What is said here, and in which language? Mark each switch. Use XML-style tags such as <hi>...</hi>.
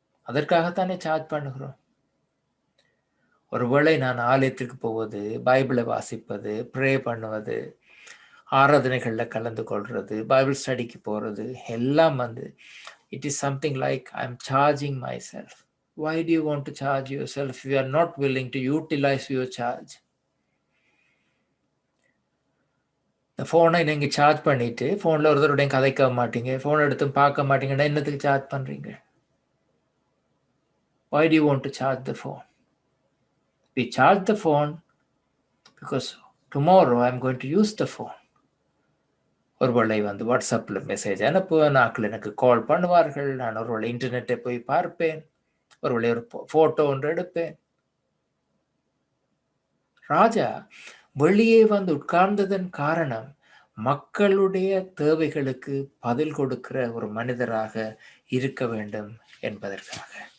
<ta>அதற்காகத்தானே charge பண்ணுகிறோம். ஒருவேளை நான் ஆலயத்திற்கு போவது, பைபிளை வாசிப்பது, ப்ரே பண்ணுவது, ஆராதனைகளில் கலந்து கொள்வது, பைபிள் ஸ்டடிக்கு போகிறது, எல்லாம் வந்து</ta> <en>It is something like I am charging myself. Why do you want to charge yourself if you are not willing to utilize your charge?</en> <ta>இந்த ஃபோனை நீங்கள் சார்ஜ் பண்ணிட்டு ஃபோனில் ஒருத்தருடைய கதைக்க மாட்டீங்க, ஃபோன் எடுத்து பார்க்க மாட்டீங்கன்னா என்னத்துக்கு சார்ஜ் பண்ணுறீங்க?</ta> <en>Why do you want to charge the phone? We charge the phone because tomorrow I am going to use the phone.</en> <ta>ஒருவேளை வந்து வாட்ஸ்அப்பில் மெசேஜ் அனுப்புவேன், நாட்கள் எனக்கு கால் பண்ணுவார்கள், நான் ஒருவேளை இன்டர்நெட்டை போய் பார்ப்பேன், ஒருவேளை ஒரு ஃபோட்டோ ஒன்று எடுப்பேன். ராஜா வெளியே வந்து உட்கார்ந்ததன் காரணம் மக்களுடைய தேவைகளுக்கு பதில் கொடுக்கிற ஒரு மனிதராக இருக்க வேண்டும் என்பதற்காக.</ta>